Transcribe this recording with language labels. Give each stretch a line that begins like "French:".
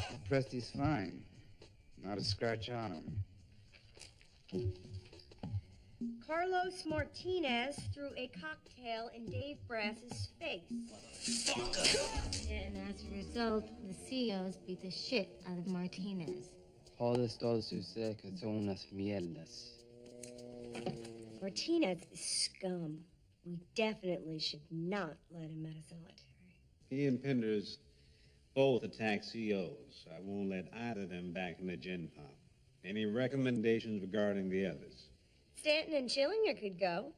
English: Presti's fine. Not a scratch on him. Carlos Martinez threw a cocktail in Dave Brass's face. And as a result, the COs beat the shit out of Martinez.
Spanish: Todos ustedes que son unas mierdas.
English: Martinez is scum. We definitely should not let him out of solitary. He and Penders both attack COs. I won't let either of them back in the Gen Pop. Any recommendations regarding the others? Stanton and Schillinger could go.